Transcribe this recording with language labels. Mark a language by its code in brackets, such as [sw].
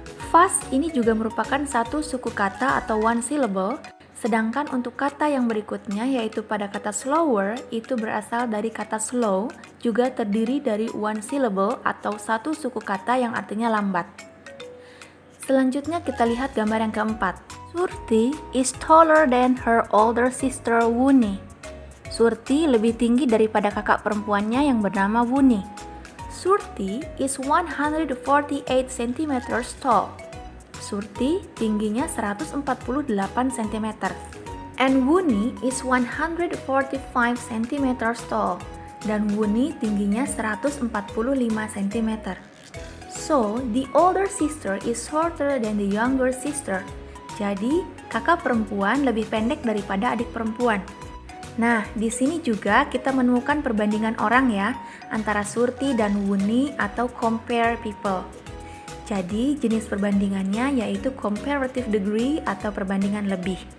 [id] Fast ini juga merupakan satu suku kata atau [en] one syllable, [id] sedangkan untuk kata yang berikutnya yaitu pada kata slower, itu berasal dari kata slow, juga terdiri dari one syllable atau satu suku kata yang artinya lambat. Selanjutnya kita lihat gambar yang keempat. [en] Surti is taller than her older sister Wuni. [id] Surti lebih tinggi daripada kakak perempuannya yang bernama Wuni. [en] Surti is 148 cm tall. [id] Surti tingginya 148 cm. [en] And Wuni is 145 cm tall. [id] Dan Wuni tingginya 145 cm. [en] So, the older sister is shorter than the younger sister. [id] Jadi, kakak perempuan lebih pendek daripada adik perempuan. Nah, di sini juga kita menemukan perbandingan orang ya, antara Surti dan Wuni atau [en] compare people. [id] Jadi, jenis perbandingannya yaitu comparative degree atau perbandingan lebih.